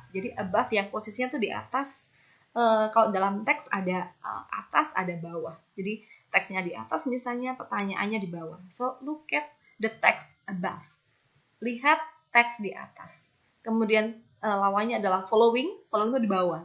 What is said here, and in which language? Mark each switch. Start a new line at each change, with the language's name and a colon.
Indonesian: Jadi above yang posisinya tuh di atas. Kalau dalam teks ada atas, ada bawah. Jadi teksnya di atas, misalnya pertanyaannya di bawah.
English: So look at the text above.
Indonesian: Lihat teks di atas. Kemudian lawannya adalah following itu di bawah.